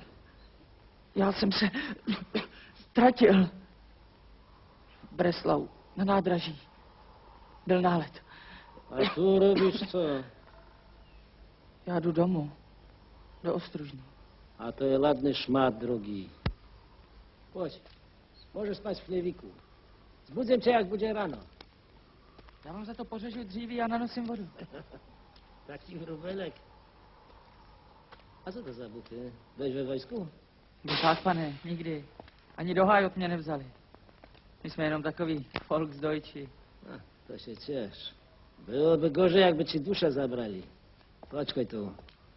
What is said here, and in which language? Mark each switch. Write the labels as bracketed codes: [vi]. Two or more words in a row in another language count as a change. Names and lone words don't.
[cs] Já jsem se ztratil. Breslau, na nádraží. Byl nálet. [pl] A tu robisz co? [cs] Já jdu domů. Do Ostružny. [pl] A to je ładny szmat, drogi. Chodź. Możesz spać w chlewiku. Zbudzę cię, jak będzie rano. [cs] Já vám za to pořežu dříví a nanosím vodu. [pl] Taki wróbelek. A co to za buty? Byłeś we wojsku? [cs] Tak, pane, nikdy. Ani do hájot mě nevzali. My jsme jenom takový Volksdeutschi. [pl] A, to się ciesz. Byłoby gorzej, jakby ci duszę zabrali. Chodź tu.